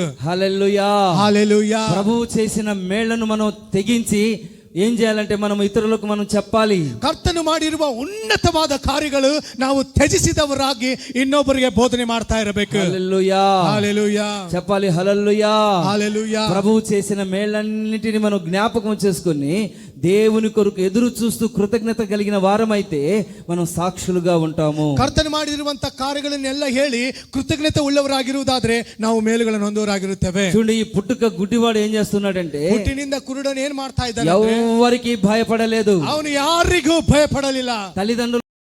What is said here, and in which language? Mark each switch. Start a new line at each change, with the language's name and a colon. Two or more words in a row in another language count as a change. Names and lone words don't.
Telugu: హల్లెలూయా. హల్లెలూయా. ప్రభువు చేసిన మేళ్లను మనం తెగించి ఏం చేయాలంటే మనం ఇతరులకు మనం చెప్పాలి.
Kannada: ಕರ್ತನು ಮಾಡಿರುವ ಉನ್ನತವಾದ ಕಾರ್ಯಗಳು ನಾವು ತ್ಯಜಿಸಿದವರಾಗಿ ಇನ್ನೊಬ್ಬರಿಗೆ ಬೋಧನೆ ಮಾಡ್ತಾ ಇರಬೇಕು.
Telugu: హల్లెలూయా. హల్లెలూయా. చెప్పాలి, హల్లెలూయా. హల్లెలూయా. ప్రభువు చేసిన మేళ్లన్నిటిని మనం జ్ఞాపకం చేసుకుని దేవుని కొరకు ఎదురు చూస్తూ కృతజ్ఞత కలిగిన వారమైతే మనం సాక్షులుగా ఉంటాము.
Kannada: ಕರ್ತನು ಮಾಡಿರುವಂತ ಕಾರ್ಯಗಳನ್ನೆಲ್ಲ ಹೇಳಿ ಕೃತಜ್ಞತೆ ಉಳ್ಳವರಾಗಿರುವುದಾದ್ರೆ ನಾವು ಮೇಲುಗಳನ್ನು ಹೊಂದವರಾಗಿರುತ್ತೇವೆ.
Telugu: చూడండి, ఈ పుట్టుక గుడ్డివాడు ఏం చేస్తున్నాడంటే,
Kannada: ಹುಟ್ಟಿನಿಂದ ಕುರುಡನು ಏನ್ ಮಾಡ್ತಾ ಇದ್ದಾನೆ?
Telugu: ఎవరికి భయపడలేదు.
Kannada: ಅವನು ಯಾರಿಗೂ ಭಯಪಡಲಿಲ್ಲ.
Telugu: తల్లిదండ్రులు